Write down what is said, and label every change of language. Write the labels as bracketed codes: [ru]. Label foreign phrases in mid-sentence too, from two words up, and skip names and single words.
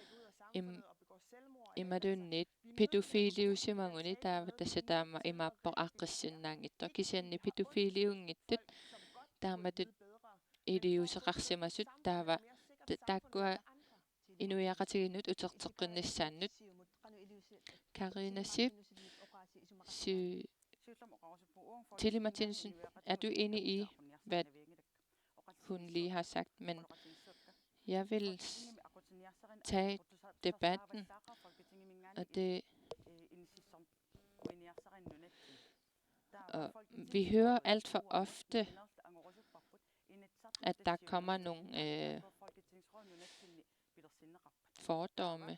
[kl] imaluunniit pedofiliusimaguni taava tassa taama imaappoq aaqqissinnaangitto kisianni pedofiliungittut taamatut iliuseqarsimasut taava taakkua inuiaqatiginnut uterteqqinnissaannut Karina Sip [da] Tilly Martinsen, er du enig i, hvad hun lige har sagt, men jeg vil tage debatten, og vi hører alt for ofte, at der kommer nogle fordomme.